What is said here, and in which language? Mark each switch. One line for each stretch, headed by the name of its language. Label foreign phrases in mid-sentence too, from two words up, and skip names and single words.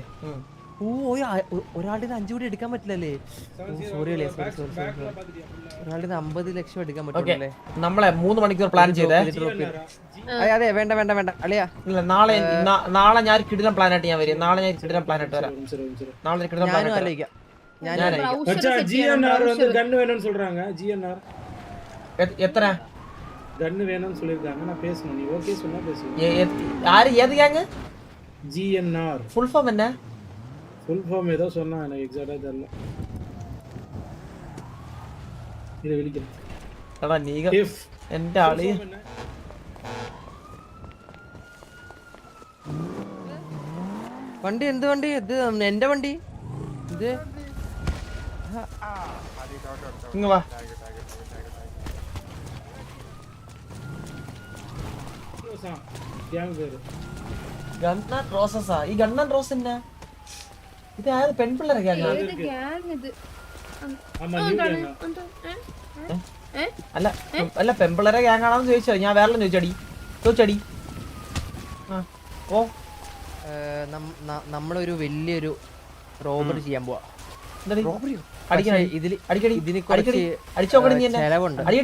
Malayalam: ഒരാളുടെ 5 കോടി എടുക്കാൻ പറ്റില്ലല്ലേ? സോറി ഒരാളുടെ 50 ലക്ഷം എടുക്കാൻ പറ്റില്ലേ? നമ്മളെ 3 മണിക്കൂർ പ്ലാൻ ചെയ്തേ. അതെ വേണ്ട അളിയാ, ഇല്ല നാളെ ഞാൻ കിടിലം പ്ലാൻ ആയിട്ട് ഞാൻ വരും. നാളെ ഞാൻ കിടിലം പ്ലാൻ ആയിട്ട് വരാം. നാളെ ഒരു കിടിലം പ്ലാൻ ഞാനും ആലോചിക്കാം.
Tamil: மச்சா ஜிஎன்ஆர் வந்து கன் வேணும்னு சொல்றாங்க. ஜிஎன்ஆர்
Malayalam: എത്ര
Tamil: கன் வேணும்னு சொல்லிருக்காங்க. நான் பேசணும், நீ ஓகே சொன்னா பேசுங்க.
Malayalam: ആര് ഏത് ഗ്യാങ്?
Tamil: ஜிஎன்ஆர்
English: full form
Malayalam: എന്നാ?
English: full form
Tamil: ஏதோ சொன்னா, எனக்கு எக்ஸாக்ட்டா தெரியல.
Malayalam: இது விളിക്കണം. എടാ നീ എന്റെ ആളി വണ്ടി എന്ത് വണ്ടി? ഇത് എന്റെ വണ്ടി. ഇത് ഇങ്ങ് വാ.
Tamil: கேங் பேரு
Malayalam: ഗണ്ണൻ റോസസാ. ഈ ഗണ്ണൻ റോസ് എന്നാ? ഇത് ആര്? പെൺപിള്ളേരെ ഗ്യാങ്?
Tamil: ஆமா
English: new gang.
Malayalam: അല്ല പെൺപിള്ളേരെ ഗ്യാങ് ആണെന്ന് ചോദിച്ചോ? ഞാൻ വേറെ ചോദിച്ചടി. ഓ നമ്മളൊരു വലിയൊരു റോബറി ചെയ്യാൻ പോവാ. ഇതിന് കുറച്ച് ചെലവുണ്ട്.